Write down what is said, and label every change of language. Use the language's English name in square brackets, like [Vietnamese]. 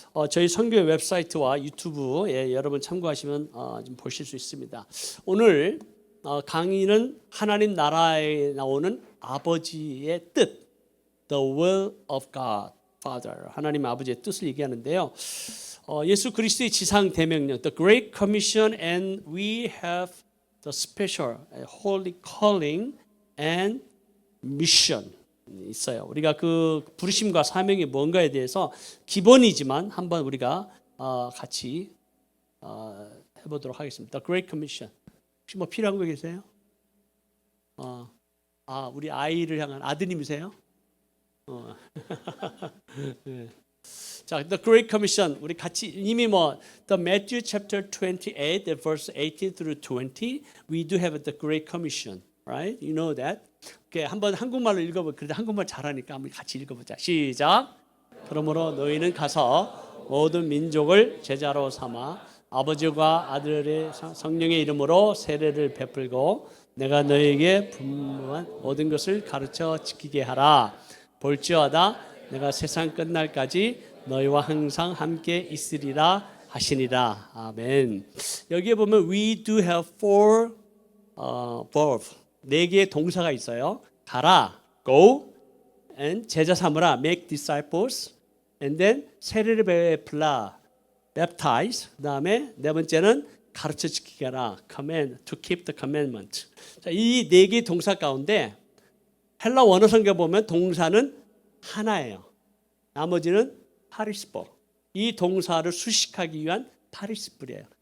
[Korean] 저희 선교회 웹사이트와 유튜브에 여러분 참고하시면 좀 보실 수 있습니다. 오늘 강의는 하나님 나라에 나오는 아버지의 뜻, [English] The will of God, Father, [Korean] 하나님 아버지의 뜻을 얘기하는데요. 예수 그리스도의 지상 대명령, [English] The Great Commission, and we have the special, holy calling and mission [Korean] 있어요. 우리가 그 부르심과 사명이 뭔가에 대해서 기본이지만 한번 우리가 같이 해보도록 하겠습니다. The Great Commission. 혹시 뭐 필요한 거 계세요? 우리 아이를 향한 아드님이세요? 네. 자, [English] The Great Commission [Korean] 우리 같이 이미 [English] The Matthew chapter 28, verse 18 through 20, we do have the Great Commission. Right? You know that. [Korean] Okay, 한번 한국말로 읽어보. 그래도 한국말 잘하니까 한번 같이 읽어보자. 시작. 그러므로 너희는 가서 모든 민족을 제자로 삼아 아버지와 아들의 성령의 이름으로 세례를 베풀고 내가 너희에게 분부한 모든 것을 가르쳐 지키게 하라. 볼지어다 내가 세상 끝날까지 너희와 항상 함께 있으리라 하시니라. 아멘. 여기에 보면 [English] we do have four verb. [Korean] 네 개의 동사가 있어요. 가라, go, and 제자 삼으라, [English] make disciples, and then [Korean] 세례를 베풀라, baptize. 그다음에 네 번째는 가르쳐 지키게 하라, [English] command, to keep the commandment. [Korean] 자, 이 네 개의 동사 가운데 헬라 원어 성경 보면 동사는 하나예요. 나머지는 파리스포. 이 동사를 수식하기 위한 파리스플이에요.